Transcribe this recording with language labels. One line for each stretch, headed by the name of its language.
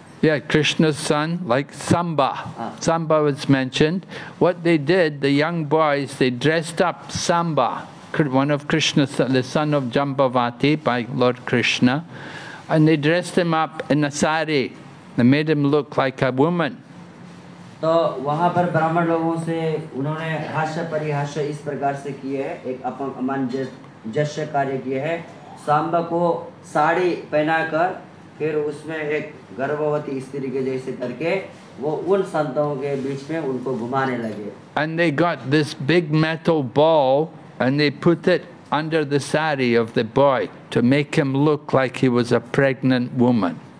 English: Yeah, Krishna's son, like Samba. Samba was mentioned. What they did, the young boys, they dressed up Samba, one of Krishna's, the son of Jambavati by Lord Krishna, and they dressed him up in a sari. They made him look like a woman.
Hindi: तो वहाँ पर ब्राह्मण लोगों से उन्होंने हास्य परिहास्य इस प्रकार से किए हैं, एक अपमंजस्य कार्य किए हैं। सांबा को साड़ी पहनाकर फिर उसमें एक गर्भवती स्त्री के जैसे करके वो उन संतों के बीच में उनको घुमाने लगे।
English: And they got this big metal ball and they put it under the sari of the boy to make him look like he was a pregnant woman.